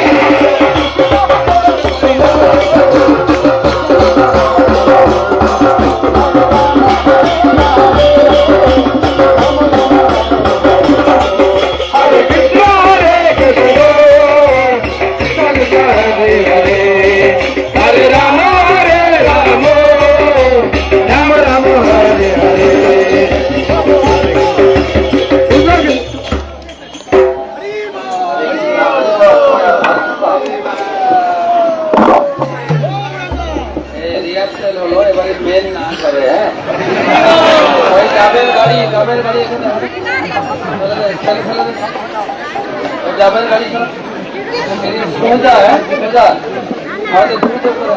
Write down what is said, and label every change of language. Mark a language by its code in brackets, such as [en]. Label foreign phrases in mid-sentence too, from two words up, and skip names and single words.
[sa] हरे कृष्ण, हरे कृष्ण, कृष्ण कृष्ण, हरे हरे, हरे राम, हरे राम, राम राम, हरे हरे. [bn] রিহার্সাল হলো, এবারে মেন নাচ হবে। হ্যাঁ, ওই ডাবের গাড়ি এখানে ডাবের গাড়ি সোজা, হ্যাঁ সোজা, আমাদের দ্রুত করো।